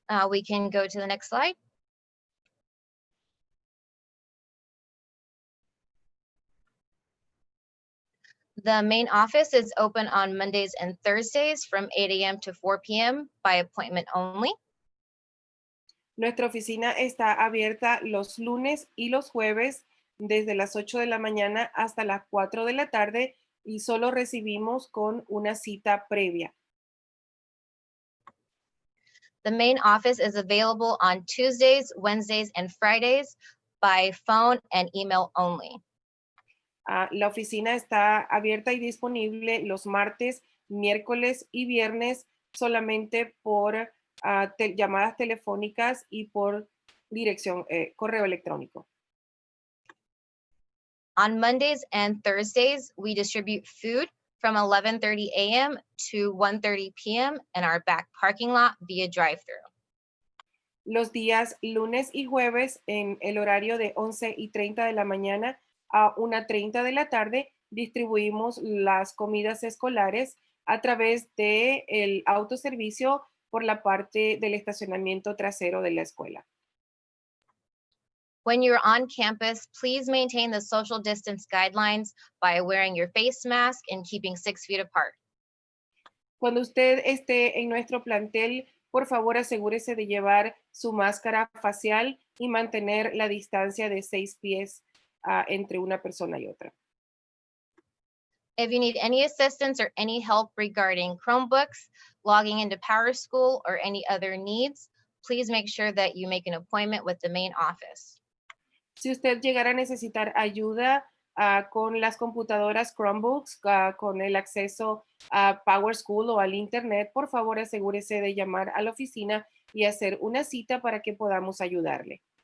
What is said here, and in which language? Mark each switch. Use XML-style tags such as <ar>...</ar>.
<en>We can go to the next slide. The main office is open on Mondays and Thursdays from 8 a.m. to 4 p.m. by appointment only.</en> <es>Nuestra oficina está abierta los lunes y los jueves desde las 8 de la mañana hasta las 4 de la tarde y solo recibimos con una cita previa.</es> <en>The main office is available on Tuesdays, Wednesdays, and Fridays by phone and email only.</en> <es>La oficina está abierta y disponible los martes, miércoles y viernes solamente por llamadas telefónicas y por dirección, correo electrónico.</es> <en>On Mondays and Thursdays, we distribute food from 11:30 a.m. to 1:30 p.m. in our back parking lot via drive-thru.</en> <es>Los días lunes y jueves en el horario de 11:30 de la mañana a 1:30 de la tarde distribuimos las comidas escolares a través de el autoservicio por la parte del estacionamiento trasero de la escuela.</es> <en>When you're on campus, please maintain the social distance guidelines by wearing your face mask and keeping 6 feet apart.</en> <es>Cuando usted esté en nuestro plantel, por favor asegúrese de llevar su máscara facial y mantener la distancia de 6 pies entre una persona y otra.</es> <en>If you need any assistance or any help regarding Chromebooks, logging into PowerSchool, or any other needs, please make sure that you make an appointment with the main office.</en> <es>Si usted llegara a necesitar ayuda con las computadoras Chromebooks, con el acceso a PowerSchool o al Internet, por favor asegúrese de llamar a la oficina y hacer una cita para que podamos ayudarle.</es>